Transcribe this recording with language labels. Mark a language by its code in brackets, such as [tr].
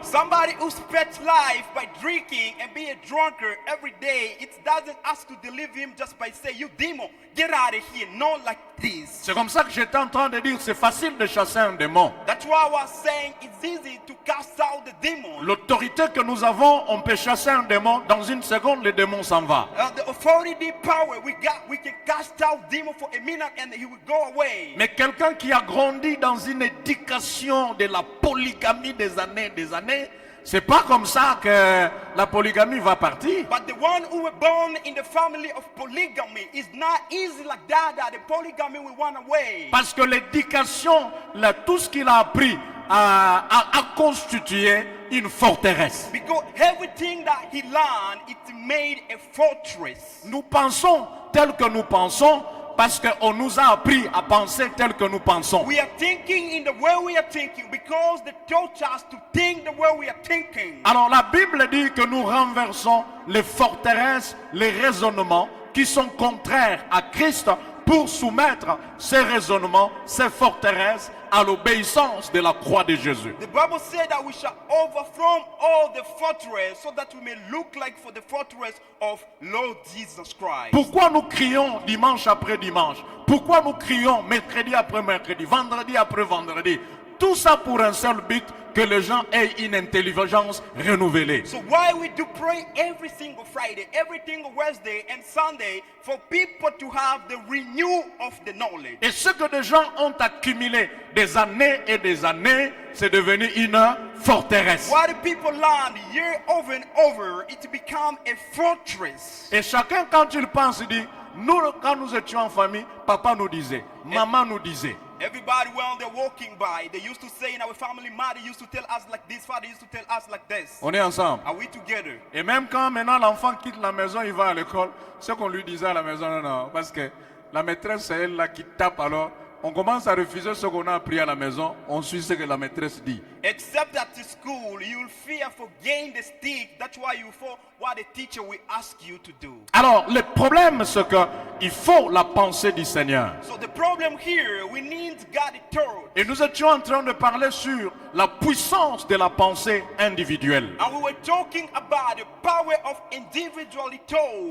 [en] Somebody who spent life by drinking and being a drunkard every day, it doesn't ask to deliver him just by saying, you demon, get out of here. Not like this. [fr] C'est comme ça que j'étais en train de dire, c'est facile de chasser un démon. [en] That's why I was saying it's easy to cast out the demon. [fr] L'autorité que nous avons, on peut chasser un démon, dans une seconde, le démon s'en va. [en] The authority, power we got, we can cast out demon for a minute and he will go away. [fr] Mais quelqu'un qui a grandi dans une éducation de la polygamie des années, c'est pas comme ça que la polygamie va partir. [en] But the one who were born in the family of polygamy is not easy like that the polygamy will run away. [fr] Parce que l'éducation, tout ce qu'il a appris, a constitué une forteresse. [en] Because everything that he learned, it made a fortress. [fr] Nous pensons tel que nous pensons parce qu'on nous a appris à penser tel que nous pensons. [en] We are thinking in the way we are thinking because they taught us to think the way we are thinking. [fr] Alors la Bible dit que nous renversons les forteresses, les raisonnements qui sont contraires à Christ pour soumettre ces raisonnements, ces forteresses à l'obéissance de la croix de Jésus. [en] The Bible said that we shall overthrow all the fortress so that we may look like for the fortress of Lord Jesus Christ. [fr] Pourquoi nous crions dimanche après dimanche? Pourquoi nous crions mercredi après mercredi, vendredi après vendredi? Tout ça pour un seul but, que les gens aient une intelligence renouvelée. [en] So why we do pray every single Friday, every single Wednesday and Sunday for people to have the renewal of the knowledge. [fr] Et ce que des gens ont accumulé des années et des années, c'est devenu une forteresse. [en] What the people learn year over and over, it become a fortress. [fr] Et chacun quand il pense, il dit, nous quand nous étions en famille, papa nous disait, maman nous disait. [en] Everybody when they're walking by, they used to say in our family, mother used to tell us like this, father used to tell us like this. [fr] On est ensemble. [en] Are we together? [fr] Et même quand maintenant l'enfant quitte la maison, il va à l'école, ce qu'on lui disait à la maison, non, parce que la maîtresse c'est elle là qui tape, alors on commence à refuser ce qu'on a appris à la maison, on suit ce que la maîtresse dit. [en] Except at the school, you'll fear for gain the stick. That's why you for what the teacher will ask you to do. [fr] Alors le problème c'est que il faut la pensée du Seigneur. [en] So the problem here, we need God thought. [fr] Et nous étions en train de parler sur la puissance de la pensée individuelle. [en] And we were talking about the power of individual thought.